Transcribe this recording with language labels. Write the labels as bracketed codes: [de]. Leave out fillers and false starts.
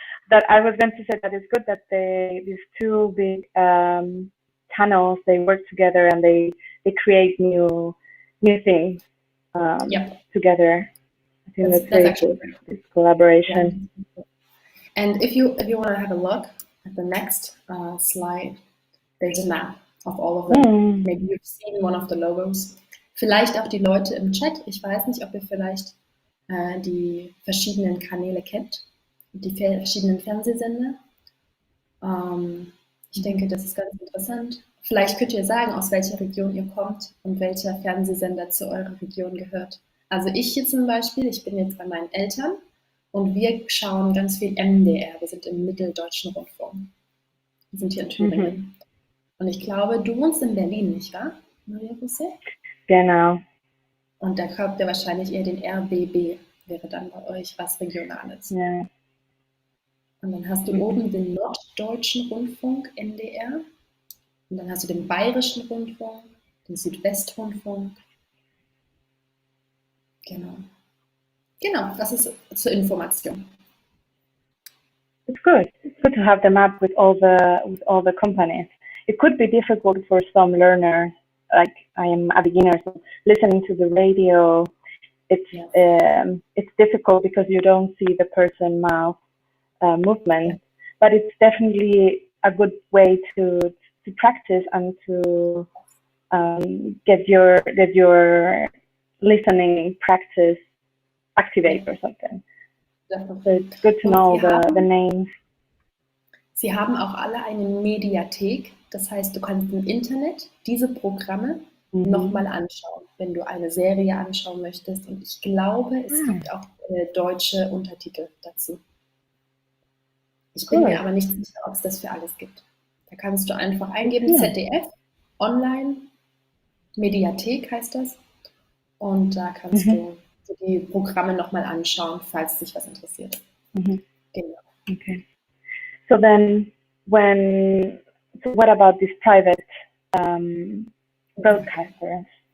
[en] That I was going to say that it's good that these two big channels, they work together and they create new things together. I think that's very good. This collaboration. Yeah. And if you want to have a look at the next slide, there's a map of all of them. Maybe you've seen one of the logos. [de] Vielleicht auch die Leute im Chat. Ich weiß nicht, ob ihr vielleicht die verschiedenen Kanäle kennt, die verschiedenen Fernsehsender. Ich denke, das ist ganz interessant. Vielleicht könnt ihr sagen, aus welcher Region ihr kommt und welcher Fernsehsender zu eurer Region gehört. Also ich hier zum Beispiel, ich bin jetzt bei meinen Eltern und wir schauen ganz viel MDR. Wir sind im Mitteldeutschen Rundfunk. Wir sind hier in Thüringen. Und ich glaube, du wohnst in Berlin, nicht wahr, Maria José? Genau. Und da habt ihr wahrscheinlich eher den RBB, wäre dann bei euch was Regionales. Ja. Und dann hast du oben den Norddeutschen Rundfunk, NDR. Und dann hast du den Bayerischen Rundfunk, den Südwestrundfunk. Genau, das ist zur Information. [en] It's good. It's good to have the map with all the companies. It could be difficult for some learners, like I am a beginner, so listening to the radio, it's difficult because you don't see the person mouth movement. But it's definitely a good way to practice and to get your listening practice activate or something. So it's good to know the names. [de] Sie haben auch alle eine Mediathek, das heißt, du kannst im Internet diese Programme nochmal anschauen, wenn du eine Serie anschauen möchtest. Und ich glaube, es gibt auch deutsche Untertitel dazu. Ich bin mir aber nicht sicher, ob es das für alles gibt. Da kannst du einfach eingeben, ZDF, Online, Mediathek heißt das. Und da kannst du die Programme nochmal anschauen, falls dich was interessiert. Genau. [en] Okay. So then, what about these private broadcasters?